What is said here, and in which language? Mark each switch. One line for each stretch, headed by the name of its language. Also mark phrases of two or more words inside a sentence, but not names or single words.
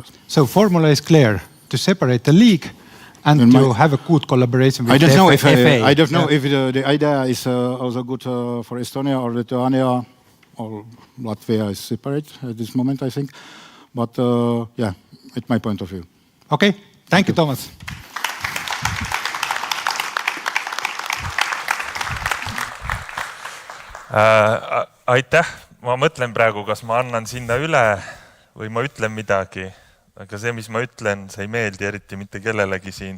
English: So formula is clear: to separate the league and to have a good collaboration with I don't the know FA. I don't know if the idea is also good for Estonia or Lithuania or Latvia is separate at this moment, I think. But yeah, it's my point of view. Okay, thank you, Thomas.
Estonian: Aitäh, ma mõtlen praegu, kas ma annan sinna üle või ma ütlen midagi. Aga see, mis ma ütlen, see ei meeldi eriti mitte kellelegi siin.